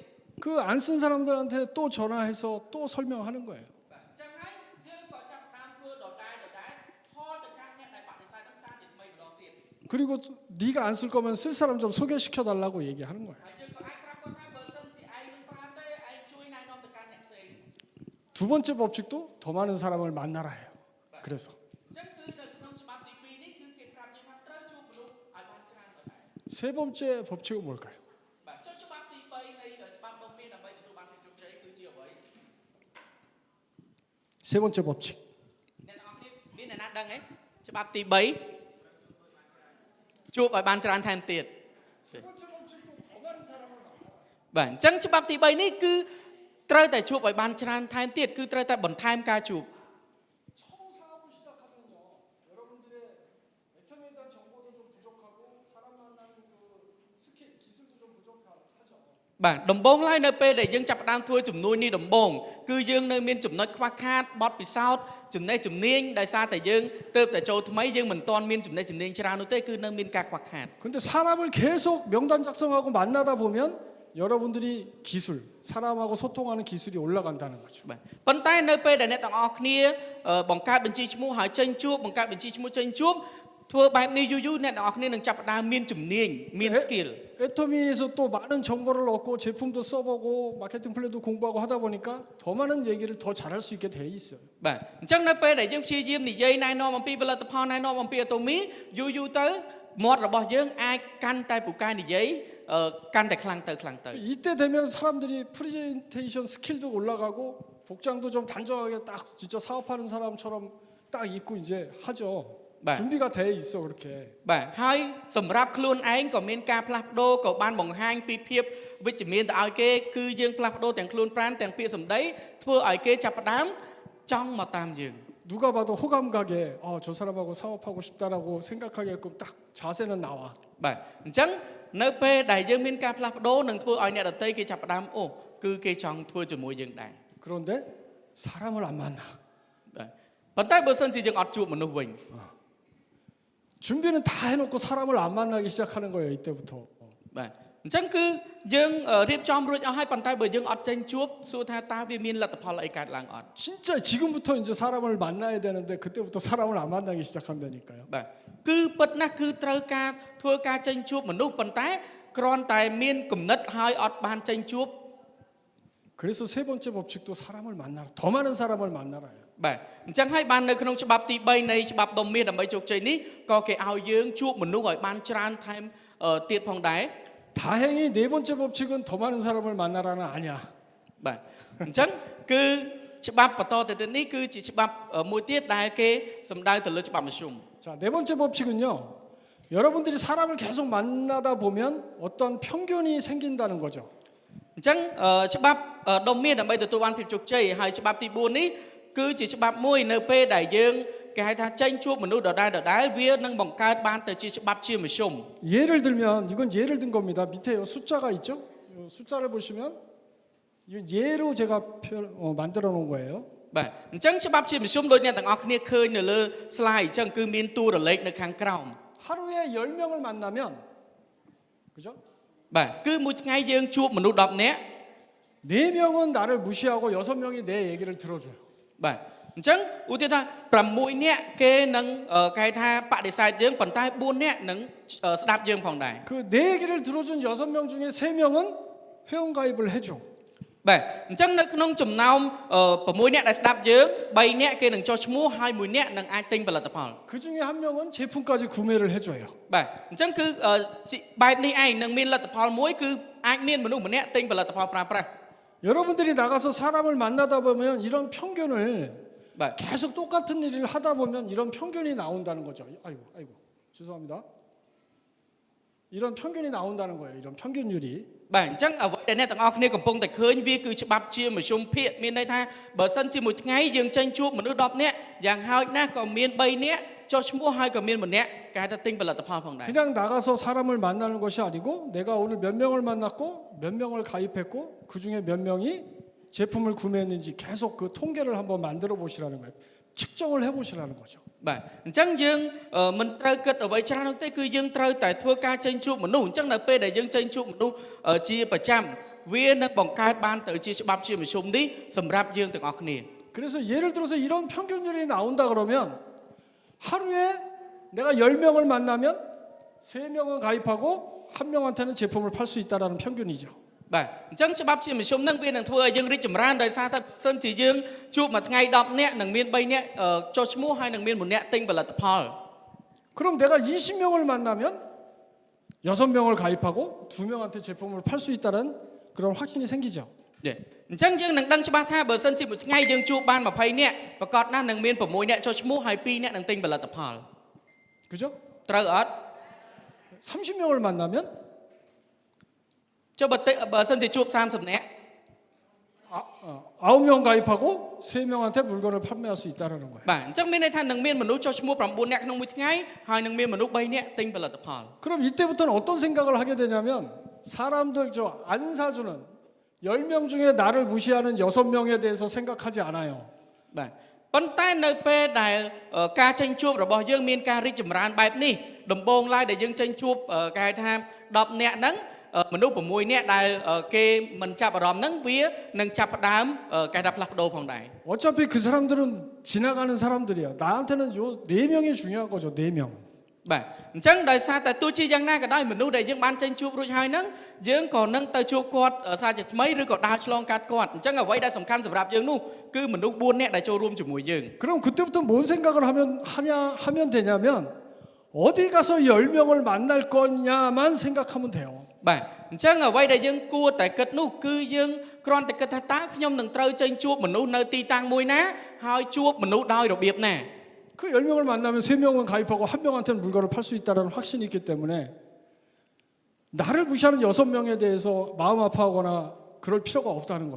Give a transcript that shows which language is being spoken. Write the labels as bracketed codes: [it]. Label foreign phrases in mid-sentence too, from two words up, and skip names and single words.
[ko] 그 안 쓴 사람들한테 또 전화해서 또 설명하는 거예요. [km] បាទអញ្ចឹងហើយយើងក៏ចាប់តាមធ្វើដដែលខលទៅកាន់អ្នកដែលបដិសេធនឹងសារជាថ្មីម្ដងទៀត [ko] 그리고 네가 안 쓸 거면 쓸 사람 좀 소개시켜 달라고 얘기하는 거예요. [km] ហើយយើងក៏អាចប្រាប់គាត់ថាបើសិនជាឯងនឹងប្រើទេឯងជួយណែនាំទៅកាន់អ្នកផ្សេង [ko] 두 번째 법칙도 더 많은 사람을 만나라 해요. 그래서 [km] អញ្ចឹងគឺនៅក្នុងច្បាប់ទី2នេះគឺគេប្រាប់យើងថាត្រូវជួបមនុស្សឲ្យបានច្រើនទៅដែរ [ko] 세 번째 법칙은 뭘까요? [km] បាទចុះច្បាប់ទី3នៃច្បាប់ដុំមាសដើម្បីទទួលបានភាពជោគជ័យគឺជាអ្វី [ko] 세 번째 법칙. [km] អ្នកនរគ្នាមានអ្នកណាដឹងទេច្បាប់ទី3ជួបឲ្យបានច្រើនថែមទៀតបាទអញ្ចឹងច្បាប់ទី3នេះគឺត្រូវតែជួបឲ្យបានច្រើនថែមទៀតគឺត្រូវតែបន្ថែមការជួប [ko] 처음 사업을 시작하면요, 여러분들의 애터미에 대한 정보도 좀 부족하고 사람 만나는 그 스킬, 기술도 좀 부족하죠. [km] បាទដំបូងឡើយនៅពេលដែលយើងចាប់ផ្ដើមធ្វើជំនួយនេះដំបូងគឺយើងនៅមានចំណុចខ្វះខាតបទពិសោធន៍ចំណេះជំនាញដោយសារតែយើងទៅតែចូលថ្មីយើងមិនទាន់មានចំណេះជំនាញច្រើននោះទេគឺនៅមានការខ្វះខាត [ko] 근데 사람을 계속 명단 작성하고 만나다 보면 여러분들이 기술, 사람하고 소통하는 기술이 올라간다는 거죠. [km] បាទប៉ុន្តែនៅពេលដែលអ្នកទាំងអស់គ្នាបង្កើតបញ្ជីឈ្មោះហើយចេញជួបបង្កើតបញ្ជីឈ្មោះចេញជួបធ្វើបែបនេះយូរៗអ្នកទាំងអស់គ្នានឹងចាប់ផ្ដើមមានជំនាញមាន skill [ko] 애터미에서 또 많은 정보를 얻고 제품도 써보고 마케팅 플랜도 공부하고 하다 보니까 더 많은 얘기를 더 잘할 수 있게 돼 있어요. [km] បាទអញ្ចឹងនៅពេលដែលយើងព្យាយាមនិយាយណែនាំអំពីផលិតផលណែនាំអំពី Atomy យូរៗទៅមាត់របស់យើងអាចកាន់តែពូកែនិយាយកាន់តែខ្លាំងទៅ [ko] 이때 되면 사람들이 프레젠테이션 스킬도 올라가고 복장도 좀 단정하게 딱 진짜 사업하는 사람처럼 딱 입고 이제 하죠. 네. 준비가 돼 있어 그렇게. [km] បាទហើយសម្រាប់ខ្លួនឯងក៏មានការផ្លាស់ប្ដូរក៏បានបង្ហាញពីភាពវិជ្ជមានទៅឲ្យគេគឺយើងផ្លាស់ប្ដូរទាំងខ្លួនប្រាណទាំងពាក្យសម្ដីធ្វើឲ្យគេចាប់ផ្ដើមចង់មកតាមយើង [ko] 누가 봐도 호감 가게 저 사람하고 사업하고 싶다라고 생각하게끔 딱 자세는 나와. [km] បាទអញ្ចឹងនៅពេលដែលយើងមានការផ្លាស់ប្ដូរនឹងធ្វើឲ្យអ្នកដទៃគេចាប់ផ្ដើមអូគឺគេចង់ធ្វើជាមួយយើងដែរ [ko] 그런데 사람을 안 만나. [km] បាទប៉ុន្តែបើសិនជាយើងអត់ជួបមនុស្សវិញ [ko] 준비는 다 해놓고 사람을 안 만나기 시작하는 거예요 이때부터. [km] បាទអញ្ចឹងគឺយើងរៀបចំរួចអស់ហើយប៉ុន្តែបើយើងអត់ចេញជួបសួរថាតើវាមានលទ្ធផលអីកើតឡើងអត់ [ko] 진짜 지금부터 이제 사람을 만나야 되는데 그때부터 사람을 안 만나기 시작한다니까요. [km] បាទគឺពិតណាស់គឺត្រូវការធ្វើការចេញជួបមនុស្សប៉ុន្តែគ្រាន់តែមានគំនិតហើយអត់បានចេញជួប [ko] 그래서 세 번째 법칙도 사람을 만나라. 더 많은 사람을 만나라요. [km] បាទអញ្ចឹងហើយបាននៅក្នុងច្បាប់ទី3នៃច្បាប់ដុំមាសដើម្បីជោគជ័យនេះក៏គេឲ្យយើងជួបមនុស្សឲ្យបានច្រើនថែមទៀតផងដែរ [ko] 다행히 네 번째 법칙은 더 많은 사람을 만나라는 아니야. [km] បាទអញ្ចឹងគឺច្បាប់បន្តទៅទៀតនេះគឺជាច្បាប់មួយទៀតដែលគេសំដៅទៅលើច្បាប់មធ្យម [ko] 자, 네 번째 법칙은요. 여러분들이 사람을 계속 만나다 보면 어떤 편견이 생긴다는 거죠. [km] អញ្ចឹងច្បាប់ដុំមាសដើម្បីទទួលបានភាពជោគជ័យហើយច្បាប់ទី4នេះគឺជាច្បាប់មួយនៅពេលដែលយើងគេហៅថាចេញជួបមនុស្សដដែលវានឹងបង្កើតបានទៅជាច្បាប់ជាមធ្យម [ko] 예를 들면 이건 예를 든 겁니다. 밑에 숫자가 있죠? 숫자를 보시면 이 예로 제가 만들어 놓은 거예요. [km] បាទអញ្ចឹងច្បាប់ជាមធ្យមដូចអ្នកទាំងអស់គ្នាឃើញនៅលើ slide អញ្ចឹងគឺមានតួរលេខនៅខាងក្រោម [ko] 하루에 10명을 만나면 그죠? [km] បាទគឺមួយថ្ងៃយើងជួបមនុស្ស10នាក់ [ko] 4명은 나를 무시하고 6명이 내 얘기를 들어줘요. [km] បាទអញ្ចឹងឧទាហរណ៍ថា6នាក់គេនឹងគេថាបដិសេធយើងប៉ុន្តែ4នាក់នឹងស្ដាប់យើងផងដែរ [ko] 그 내 얘기를 들어준 6명 중에 3명은 회원가입을 해줘. [km] បាទអញ្ចឹងនៅក្នុងចំណោម6នាក់ដែលស្ដាប់យើង3នាក់គេនឹងចុះឈ្មោះហើយ1នាក់នឹងអាចទិញផលិតផល [ko] 그 중에 한 명은 제품까지 구매를 해줘요. [km] បាទអញ្ចឹងគឺបែបនេះឯងនឹងមានលទ្ធផលមួយគឺអាចមានមនុស្សម្នាក់ទិញផលិตផលប្រើប្រាស់ [ko] 여러분들이 나가서 사람을 만나다 보면 이런 편견을 [km] បាទ [ko] 계속 똑같은 일을 하다 보면 이런 편견이 나온다는 거죠. 아이고 죄송합니다. 이런 편견이 나온다는 거예요. 이런 편견율이. [km] បាទអញ្ចឹងអ្វីដែលអ្នកទាំងអស់គ្នាកំពុងតែឃើញវាគឺច្បាប់ជាមធ្យមភាគមានន័យថាបើសិនជាមួយថ្ងៃយើងចេញជួបមនុស្ស10នាក់យ៉ាងហោចណាស់ក៏មាន3នាក់ចុះឈ្មោះហើយក៏មាន1នាក់គេហៅថាទិញផលិតផលផងដែរ [ko] 그냥 나가서 사람을 만나는 것이 아니고 내가 오늘 몇 명을 만났고 몇 명을 가입했고 그 중에 몇 명이 제품을 구매했는지 계속 그 통계를 한번 만들어 보시라는 거예요. 측정을 해보시라는 거죠. [km] បាទអញ្ចឹងយើងមិនត្រូវគិតអ្វីច្រើននោះទេគឺយើងត្រូវតែធ្វើការចេញជួបមនុស្សអញ្ចឹងនៅពេលដែលយើងចេញជួបមនុស្សជាប្រចាំវានឹងបង្កើតបានទៅជាច្បាប់ជាមធ្យមនេះសម្រាប់យើងទាំងអស់គ្នា [ko] 그래서 예를 들어서 이런 편견율이 나온다 그러면 하루에 내가 10명을 만나면 3명은 가입하고 1명한테는 제품을 팔 수 있다라는 편견이죠. [km] បាទអញ្ចឹងច្បាប់ជាមធ្យមនឹងវានឹងធ្វើឲ្យយើងរីកចម្រើនដោយសារតែសិនជាយើងជួបមួយថ្ងៃ10នាក់នឹងមាន3នាក់ចុះឈ្មោះហើយនឹងមាន1នាក់ទិញផលិតផល [ko] 그럼 내가 20명을 만나면 6명을 가입하고 2명한테 제품을 팔 수 있다는 그런 확신이 생기죠. [km] អញ្ចឹងយើងនឹងដឹងច្បាស់ថាបើសិនជាមួយថ្ងៃយើងជួបបាន20នាក់ប្រកាសណាស់នឹងមាន6នាក់ចុះឈ្មោះហើយ2នាក់នឹងទិញផលិតផល [ko] 그죠? [km] ត្រូវអត់ [ko] 30명을 만나면 [km] ចុះបើសិនជាជួប30នាក់ [ko] 9명 가입하고 3명한테 물건을 판매할 수 있다는 거예요. [km] បាទអញ្ចឹងមានន័យថានឹងមានមនុស្សចុះឈ្មោះ9នាក់ក្នុងមួយថ្ងៃហើយនឹងមានមនុស្ស3នាក់ទិញផលិតផល [ko] 그럼 이때부터는 어떤 생각을 하게 되냐면 사람들 저 안 사주는 10명 중에 나를 무시하는 6명에 대해서 생각하지 않아요. [km] បាទប៉ុន្តែនៅពេលដែលការចេញជួបរបស់យើងមានការរីកចម្រើនបែបនេះដំបូងឡើយដែលយើងចេញជួបគេហៅថា10នាក់ហ្នឹងមនុស្ស6នាក់ដែលគេមិនចាប់អារម្មណ៍ហ្នឹងវានឹងចាប់ផ្ដើមគេថាផ្លាស់ប្ដូរផងដែរ [ko] 어차피 그 사람들은 지나가는 사람들이야. 나한테는 요 4명이 중요한 거죠. 4명. [km] បាទអញ្ចឹងដោយសារតែទោះជាយ៉ាងណាក៏ដោយមនុស្សដែលយើងបានចេញជួបរួចហើយហ្នឹងយើងក៏នឹងទៅជួបគាត់សាជាថ្មីឬក៏ដើរឆ្លងកាត់គាត់អញ្ចឹងអ្វីដែលសំខាន់សម្រាប់យើងនោះគឺមនុស្ស4នាក់ដែលចូលរួមជាមួយយើង [ko] 그럼 그때부터 뭔 생각을 하면 되냐면 어디 가서 10명을 만날 거냐만 생각하면 돼요. [km] បាទអញ្ចឹងអ្វីដែលយើងគួរតែគិតនោះគឺយើងគ្រាន់តែគិតថាតើខ្ញុំនឹងត្រូវចេញជួបមនុស្សនៅទីតាំងមួយណាហើយជួបមនុស្សដោយរបៀបណា [ko] 그 10명을 만나면 3명은 가입하고 1명한테는 물건을 팔 수 있다는 확신이 있기 때문에 나를 무시하는 6명에 대해서 마음 아파하거나 그럴 필요가 없다는 거죠.